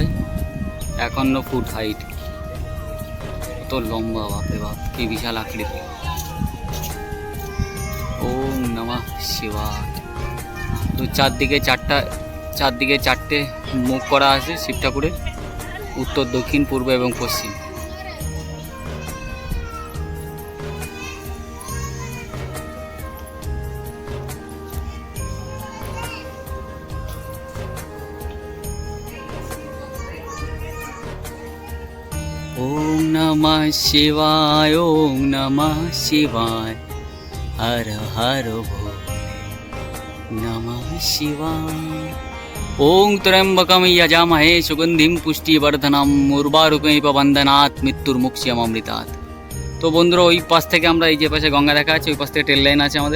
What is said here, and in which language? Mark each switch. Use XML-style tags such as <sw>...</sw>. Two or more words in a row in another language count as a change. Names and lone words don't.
<bn>51 ফুট হাইট, কত লম্বা, বাপরে বাপ কি বিশাল আকৃতি।</bn> <sa>ওম নমঃ শিবায়।</sa> <bn>তো চারদিকে 4টে মুখ করা আছে শিব ঠাকুরের, উত্তর, দক্ষিণ, পূর্ব এবং পশ্চিম।</bn> <sa>ওম নমঃ শিবায়, ওম নমঃ শিবায়, হর হর ভো নমঃ শিবায়। ওং ত্র্যম্বকম যজামহে সুগন্ধিম পুষ্টিবর্ধনম উর্বারুকমিব বন্দনাৎ মৃত্যুর্মুক্ষীয়মামৃতাৎ।</sa> <bn>তো বন্ধুরা ওই পাশ থেকে আমরা, এই যে পাশে গঙ্গা দেখা আছে, ওই পাশ থেকে ট্রেন লাইন আছে আমাদের।</bn>